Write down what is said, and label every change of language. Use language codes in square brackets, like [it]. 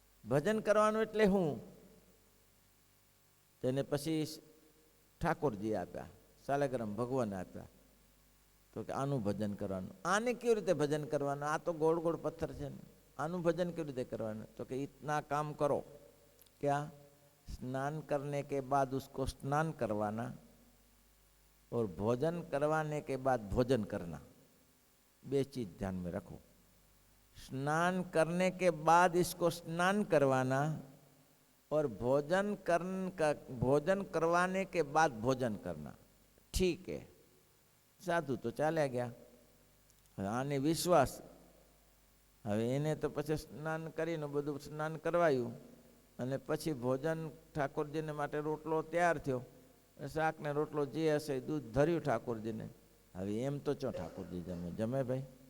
[gu] ભજન કરવાનું એટલે હું? તેને પછી ઠાકોરજી આપ્યા, સાલેગ્રામ ભગવાન આપ્યા. તો કે આનું ભજન કરવાનું. આને કેવી રીતે ભજન કરવાનું? આ તો ગોળ ગોળ પથ્થર છે ને, આનું ભજન કેવી રીતે કરવાનું? તો કે [hi] इतना काम करो. क्या? स्नान करने के बाद उसको स्नान करवाना और भोजन करवाने के बाद भोजन करना. बे चीज ध्यान में रखो. स्नान करने के बाद इसको स्नान करवाना और भोजन करवाने के बाद भोजन करना. ठीक है. साधु तो [gu] ચાલ્યા ગયા. આને વિશ્વાસ. હવે એને તો પછી સ્નાન કરીને બધું સ્નાન કરવાયું અને પછી ભોજન ઠાકોરજીને માટે રોટલો તૈયાર થયો. શાક ને રોટલો જે હશે દૂધ ધર્યું ઠાકોરજીને. હવે એમ તો ચો ઠાકોરજી જમે ભાઈ?